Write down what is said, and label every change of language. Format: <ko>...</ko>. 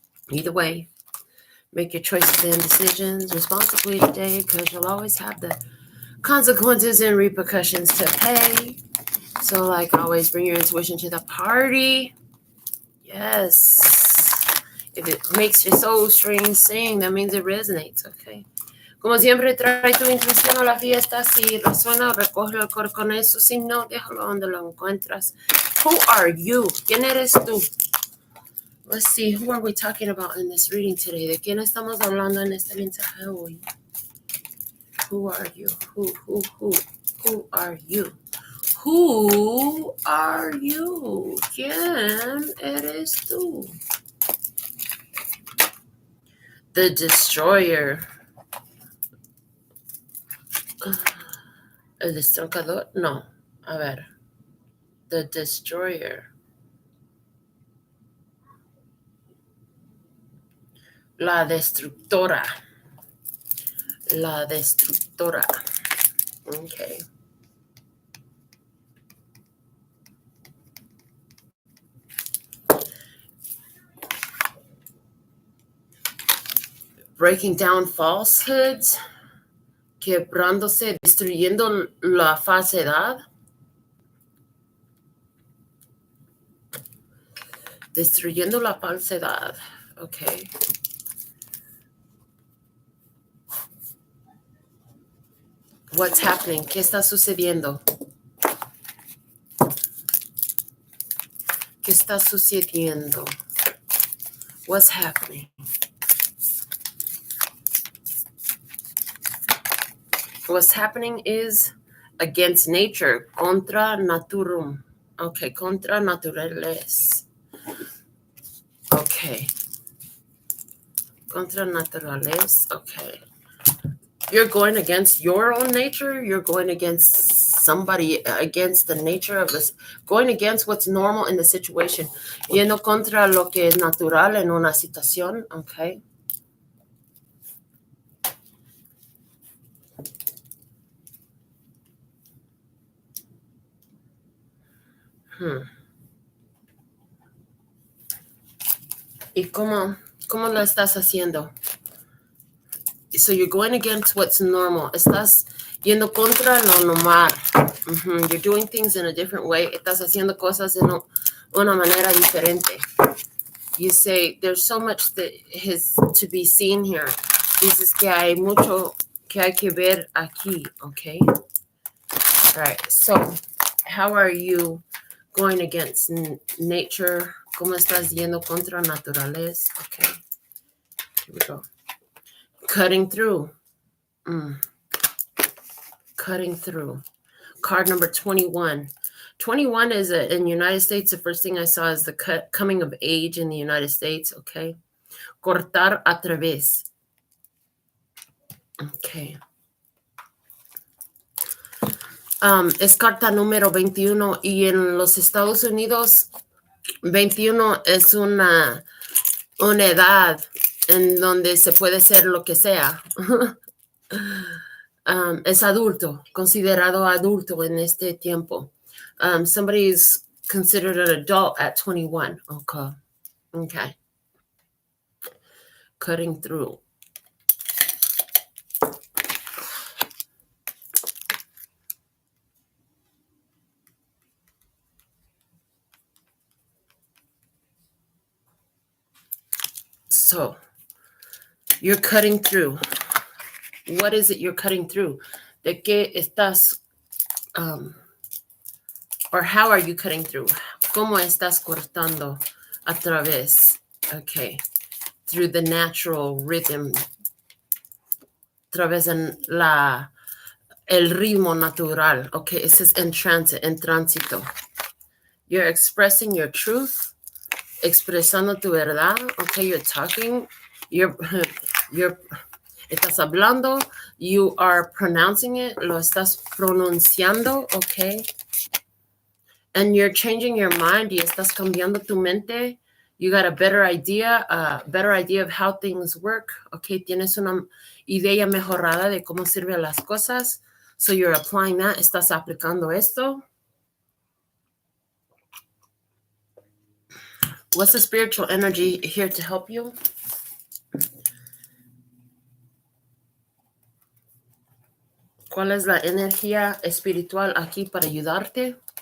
<en>Either way, make your choices and decisions responsibly today, because you'll always have the consequences and repercussions to pay. So like always, bring your intuition to the party. Yes. If it makes your soul string sing, that means it resonates, okay?</en> <es>Como siempre, trae tu intuición a la fiesta. Si resuena, recógelo con eso. Si no, déjalo donde lo encuentras.</es> <en>Who are you?</en> <es>¿Quién eres tú?</es> <en>Let's see, who are we talking about in this reading today?</en> <es>¿De quién estamos hablando en este mensaje hoy?</es> <en>Who are you? Who are you? Who are you?</en> <es>¿Quién eres tú?</es> <en>The Destroyer.</en> <es>El destrocador? No. A ver.</es> <en>The Destroyer.</en> <es>La destructora. La destructora. Okay.</es> <en>Breaking down falsehoods.</en> <es>Quebrándose, destruyendo la falsedad. Destruyendo la falsedad.</es> <en>Okay. What's happening?</en> <es>¿Qué está sucediendo? ¿Qué está sucediendo?</es> <en>What's happening? What's happening is against nature, contra naturum.</en> <es>Okay, contra naturales. Okay. Contra naturales. Okay.</es> <en>You're going against your own nature. You're going against somebody, against the nature of this, going against what's normal in the situation.</en> <es>Yendo contra lo que es natural en una situación. Okay. ¿Y cómo lo estás haciendo?</es> <en>So you're going against what's normal.</en> <es>Estás yendo contra lo normal.</es> <en>You're doing things in a different way.</en> <es>Estás haciendo cosas en una manera diferente.</es> <en>You say, there's so much that has to be seen here.</en> <es>Dices que hay mucho que hay que ver aquí, okay?</es> <en>All right, so how are you going against nature?</en> <es>¿Cómo estás yendo contra naturales?</es> <en>Okay, here we go. Cutting through. Cutting through. Card number 21. 21 is in the United States. The first thing I saw is the coming of age in the United States.</en> <es>Okay. Cortar a través. Okay. Es carta número 21 y en los Estados Unidos 21 es una edad en donde se puede ser lo que sea. Es adulto, considerado adulto en este tiempo.</es> <en>Somebody is considered an adult at 21. Okay. Cutting through. So you're cutting through. What is it you're cutting through?</en> <es>¿De qué estás,</es> <en>or how are you cutting through?</en> <es>¿Cómo estás cortando a través? Okay.</es> <en>Through the natural rhythm.</en> <es>Través en el ritmo natural.</es> <en>Okay, it says en transit,</en> <es>en tránsito.</es> <en>You're expressing your truth.</en> <es>Expresando tu verdad.</es> <en>Okay, you're talking. You're</en> <es>estás hablando,</es> <en>you are pronouncing it,</en> <es>lo estás pronunciando,</es> <en>okay? And you're changing your mind,</en> <es>y estás cambiando tu mente.</es> <en>You got a better idea of how things work, okay?</en> <es>Tienes una idea mejorada de cómo sirven las cosas.</es> <en>So you're applying that,</en> <es>estás aplicando esto.</es> <en>What's the spiritual energy here to help you?</en> <es>¿Cuál es la energía espiritual aquí para ayudarte?</es>